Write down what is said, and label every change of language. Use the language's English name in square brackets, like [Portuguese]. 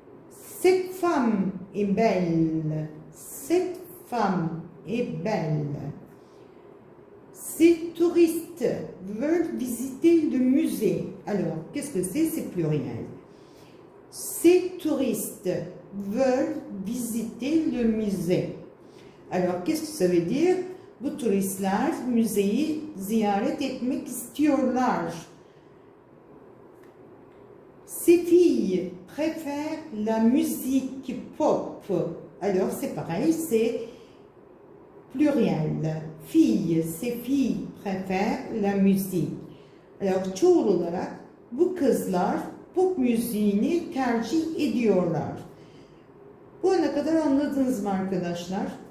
[French] Cette femme est belle. Cette femme est belle. Ces touristes veulent visiter le musée. Alors, qu'est-ce que c'est? C'est pluriel. Ces touristes veulent visiter le musée. Alors, qu'est-ce que ça veut dire? [Turkish] Bu turistler müzeyi ziyaret etmek istiyorlar. [French] Ces filles préfèrent la musique pop. Alors, c'est pareil, c'est pluriel. Filles, ces filles préfèrent la musique. [Turkish] Alors, çoğul olarak bu kızlar pop müziğini tercih ediyorlar. Bu ana kadar anladınız mı arkadaşlar?